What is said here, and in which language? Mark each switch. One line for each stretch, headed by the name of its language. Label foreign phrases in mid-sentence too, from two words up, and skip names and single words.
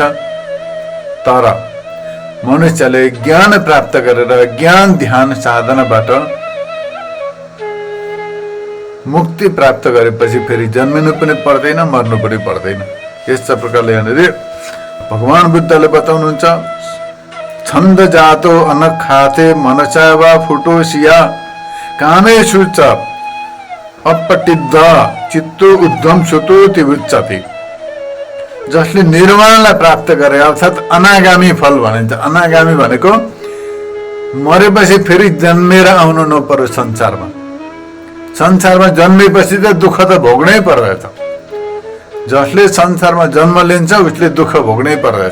Nepali: तर मनुष्यले ज्ञान प्राप्त गरेर ज्ञान ध्यान साधनाबाट मुक्ति प्राप्त गरेपछि फेरि जन्मिनु पनि पर्दैन, मर्नु पनि पर्दैन। यस्ता प्रकारले यहाँनिर भगवान बुद्धले बताउनुहुन्छ,
Pali: छन्द जातो अनखाते मनसा वा फुटोसिया कामेषु च अपटिद्ध चित्तो उद्धम सुतो तिवुच्यते।
Nepali: जसले निर्वाणलाई प्राप्त गरे अर्थात् अनागामी फल भनिन्छ। अनागामी भनेको मरेपछि फेरि जन्मेर आउनु नपर्यो संसारमा। संसारमा जन्मेपछि त दुःख त भोग्नै पर्दछ। जसले संसारमा जन्म लिन्छ उसले दुःख भोग्नै पर्दछ।